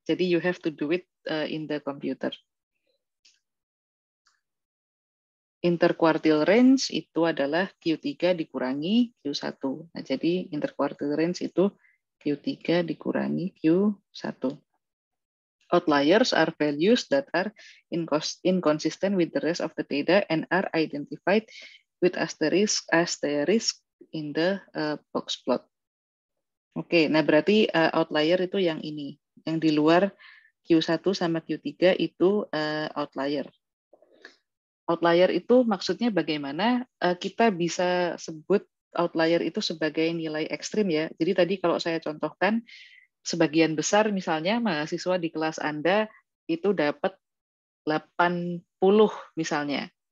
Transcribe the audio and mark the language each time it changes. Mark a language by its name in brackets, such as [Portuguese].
[English] Jadi you have to do it in the computer. [Indonesian] Interquartile range itu adalah Q3 dikurangi Q1. Nah, jadi interquartile range itu Q3 dikurangi Q1. [English] Outliers are values that are inconsistent with the rest of the data and are identified with asterisk in the box plot. [Indonesian] Oke, nah berarti outlier itu yang ini. Yang di luar Q1 sama Q3 itu outlier. Outlier itu maksudnya bagaimana kita bisa sebut outlier itu sebagai nilai ekstrim ya. Jadi tadi kalau saya contohkan, sebagian besar misalnya mahasiswa di kelas Anda itu dapat 80 misalnya.